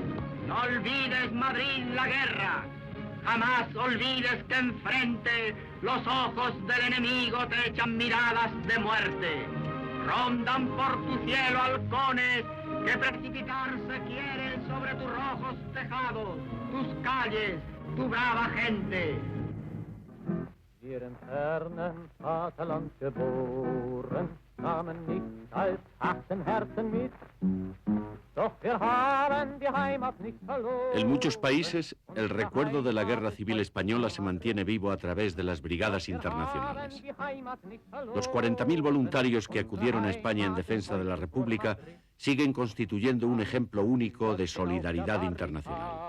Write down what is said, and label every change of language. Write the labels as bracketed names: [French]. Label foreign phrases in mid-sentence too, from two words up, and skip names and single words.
[Spanish] No olvides, Madrid, la guerra. Jamás olvides que enfrente los ojos del enemigo te echan miradas de muerte. Rondan por tu cielo halcones que precipitarse quieren sobre tus rojos tejados, tus calles, tu brava gente. [German] Wir im fernen Vaterland geboren, nahmen nicht als harten Herzen mit. Doch wir haben die Heimat nicht verloren. [Spanish] En muchos países, el recuerdo de la Guerra Civil Española se mantiene vivo a través de las brigadas internacionales. Los 40.000 voluntarios que acudieron a España en defensa de la República siguen constituyendo un ejemplo único de solidaridad internacional.